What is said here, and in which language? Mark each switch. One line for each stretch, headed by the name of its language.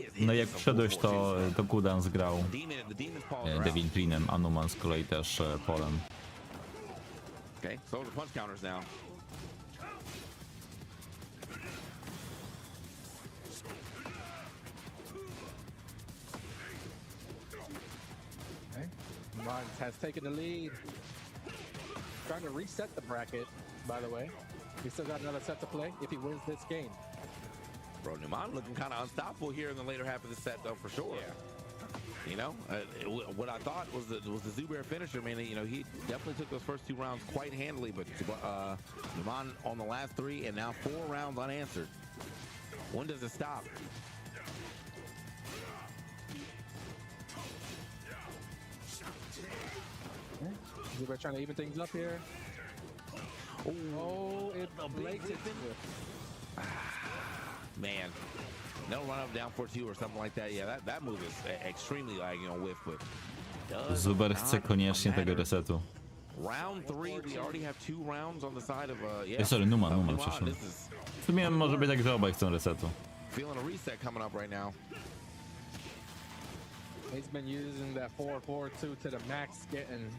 Polish: No i jak wszedłeś to Kudans grał Devil Greenem, a Numan z kolei też polem.
English: Okay, so the punch counters now. Okay. Numan has taken the lead. Trying to reset the bracket, by the way. He still got another set to play if he wins this game. Bro, Numan looking kind of unstoppable here in the later half of the set, though, for sure. Yeah. You know, what I thought was the Zubair finisher. Man, you know, he definitely took those first 2 rounds quite handily, but Numan on the last 3 and now 4 rounds unanswered. When does it stop? Zubair trying to even things up here. Oh, it's a blatant. Man, no run up down 4-2 or something like that. Yeah, that move is extremely lagging on whiff, but
Polish: Zuber chce koniecznie tego resetu.
English: Round 3, we already have 2 rounds on the side of yeah.
Polish: Sorry, Numan, przepraszam. W sumie może być tak, że obaj chcą resetu.
English: Feeling a reset coming up right now. He's been using that 4-4-2 to the max, getting.